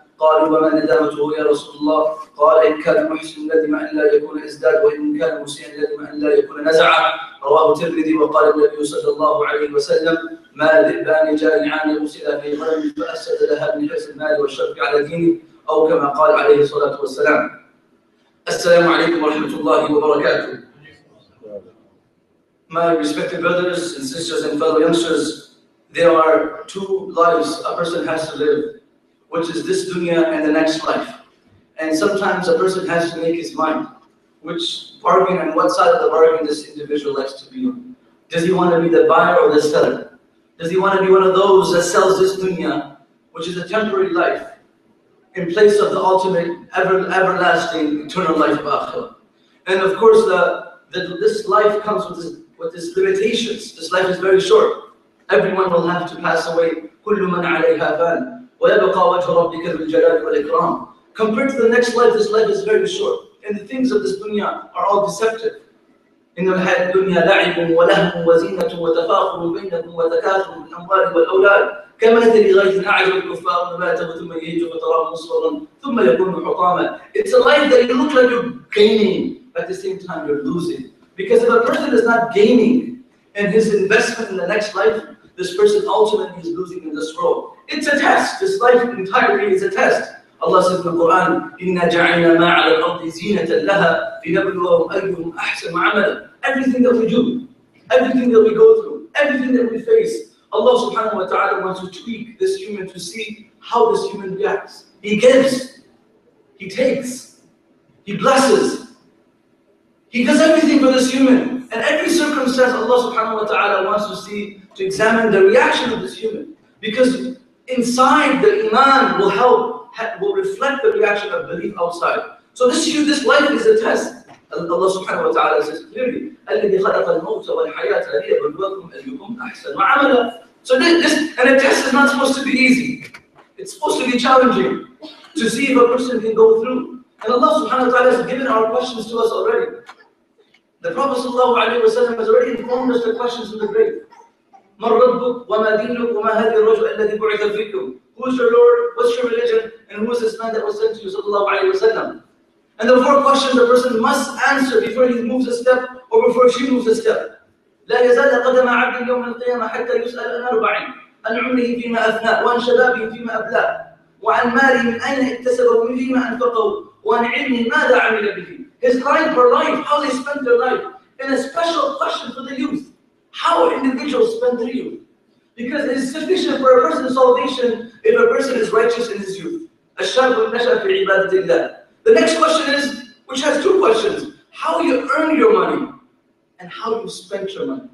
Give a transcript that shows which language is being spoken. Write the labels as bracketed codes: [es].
[ar] قالوا وما ندامته يا رسول الله؟ قال إن كان محسن ندم أن لا يكون ازداد وإن كان مسيئا ندم أن لا يكون نزع. رواه الترمذي. وقال النبي صلى الله عليه وسلم ما ذئبان جائعان يرسلا في غنم فأفسد لها من حرص المال والشرف على دينه أو كما قال عليه الصلاة والسلام. السلام عليكم ورحمة الله وبركاته. [en] My respected brothers and sisters and fellow youngsters, there are two lives a person has to live, which is this dunya and the next life. And sometimes a person has to make his mind, which bargain and what side of the bargain this individual likes to be on. Does he want to be the buyer or the seller? Does he want to be one of those that sells this dunya, which is a temporary life, in place of the ultimate, everlasting, eternal life of akhirah? And of course, this life comes with these limitations. This life is very short. Everyone will have to pass away. [ar] كل من عليها فان ويبقى وجه ربك ذو الجلال والإكرام. [en] Compared to the next life, this life is very short. And the things of this dunya are all deceptive. [ar] إن الحياة الدنيا لعب ولهو وزينة وتفاخر بينكم وتكاثر في الأموال والأولاد كمثل غيث أعجب الكفار نباته ثم يهيج فتراه مصفرا ثم يكون حطاما. [en] It's a life that you look like you're gaining, at the same time you're losing. Because if a person is not gaining in his investment in the next life, this person ultimately is losing in this world. It's a test. This life entirely is a test. Allah says in the Quran, [ar] إِنَّا جَعَلْنَا مَا عَلَى الْأَرْضِ زِينَةً لَهَا لِنَبْلُوَهُمْ أَيُّهُمْ أَحْسَنُ عَمَلًا. [en] Everything that we do, everything that we go through, everything that we face, Allah subhanahu wa ta'ala wants to tweak this human to see how this human reacts. He gives, He takes, He blesses, He does everything for this human. And every circumstance Allah subhanahu wa ta'ala wants to see, to examine the reaction of this human. Because inside the iman will reflect the reaction of belief outside. So this life is a test. Allah subhanahu wa ta'ala says clearly, [ar] الَّذِي خَلَقَ الْمَوْتَ وَالْحَيَاةَ لِيَبْلُوَكُمْ أَيُّكُمْ أَحْسَنُ عَمَلًا. [en] So and a test is not supposed to be easy. It's supposed to be challenging to see if a person can go through. And Allah subhanahu wa ta'ala has given our questions to us already. The Prophet ﷺ has already informed us the questions in the grave. [ar] مَنْ رَبُّكَ وَمَا دِينُكَ وَمَا هَذِهِ الرَّجُلُ الَّذِي بُعِثَ فِيكُمْ. [en] Who is your Lord? What's your religion? And who is this man that was sent to you? [ar] ﷺ. [en] And the four questions a person must answer before he moves a step or before she moves a step. [ar] لا يزال قدم عبد يوم القيامة حتى يسأل عن أربع عن عمره فيما أفناه وعن شبابه فيما أبلاه وعن ماله من أين اكتسبه ومن فيما أنفقه وعن علمه ماذا عمل به. [en] His life, her life, how they spent their life. And a special question for the youth. How individuals spend their youth. Because it is sufficient for a person's salvation if a person is righteous in his youth. [ar] الشاب نشأ في عبادة الله. [en] The next question is, which has two questions. How you earn your money and how you spend your money.